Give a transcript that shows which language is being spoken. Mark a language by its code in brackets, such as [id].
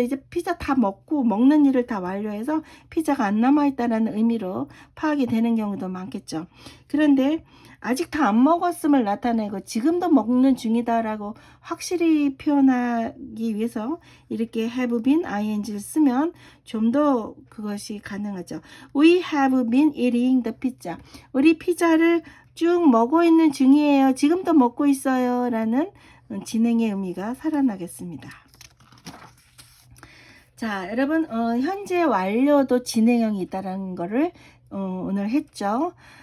[ko] 이제 피자 다 먹고 먹는 일을 다 완료해서 피자가 안 남아있다라는 의미로 파악이 되는 경우도 많겠죠. 그런데 아직 다 안 먹었음을 나타내고 지금도 먹는 중이다라고 확실히 표현하기 위해서 이렇게 have been ing를 쓰면 좀 더 그것이 가능하죠. [en] We have been eating the pizza. [ko] 우리 피자를 쭉 먹고 있는 중이에요. 지금도 먹고 있어요. 라는 진행의 의미가 살아나겠습니다. 자, 여러분 현재 완료도 진행형이 있다는 거를 오늘 했죠.